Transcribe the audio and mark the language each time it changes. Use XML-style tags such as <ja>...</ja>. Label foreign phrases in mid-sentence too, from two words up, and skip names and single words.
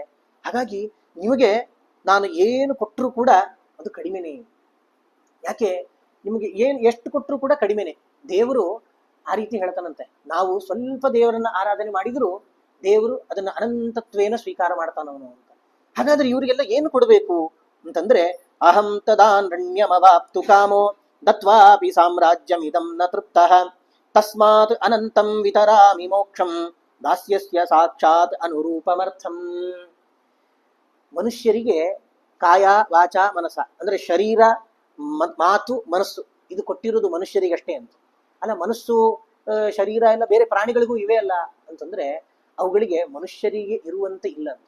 <kn>ಹಾಗಾಗಿ ನಿಮಗೆ ನಾನು ಏನು ಕೊಟ್ಟರು ಕೂಡ ಅದು ಕಡಿಮೆನೆ. ಯಾಕೆ, ನಿಮಗೆ ಎಷ್ಟು ಕೊಟ್ಟರು ಕೂಡ ಕಡಿಮೆನೆ. ದೇವರು ಆ ರೀತಿ ಹೇಳ್ತಾನಂತೆ. ನಾವು ಸ್ವಲ್ಪ ದೇವರನ್ನ ಆರಾಧನೆ ಮಾಡಿದ್ರು ದೇವರು ಅದನ್ನ ಅನಂತತ್ವೇನ ಸ್ವೀಕಾರ ಮಾಡ್ತಾನವನು ಅಂತ. ಹಾಗಾದ್ರೆ ಇವರಿಗೆಲ್ಲ ಏನು ಕೊಡಬೇಕು ಅಂತಂದ್ರೆ,</kn> <sa>ಅಹಂ ತದಾನ್ರಣ್ಯಮವಾಪ್ತು ಕಾಮೋ ದತ್ವಾಪಿ ಸಾಮ್ರಾಜ್ಯಮಿದಂ ನ ತೃಪ್ತಃ ತಸ್ಮಾತ್ ಅನಂತಂ ವಿತರಾಮಿ ಮೋಕ್ಷಂ ದಾಸ್ಯಸ್ಯ ಸಾಕ್ಷಾತ್ ಅನುರೂಪಮರ್ಥಂ.</sa> <kn>ಮನುಷ್ಯರಿಗೆ</kn> <sa>ಕಾಯ ವಾಚ ಮನಸ</sa> <kn>ಅಂದ್ರೆ ಶರೀರ, ಮಾತು, ಮನಸ್ಸು ಇದು ಕೊಟ್ಟಿರೋದು ಮನುಷ್ಯರಿಗಷ್ಟೇ ಅಂತ. ಅಲ್ಲ, ಮನಸ್ಸು ಶರೀರ ಎಲ್ಲ ಬೇರೆ ಪ್ರಾಣಿಗಳಿಗೂ ಇವೆ ಅಲ್ಲ ಅಂತಂದ್ರೆ ಅವುಗಳಿಗೆ ಮನುಷ್ಯರಿಗೆ ಇರುವಂತೆ ಇಲ್ಲ ಅಂತ.</kn>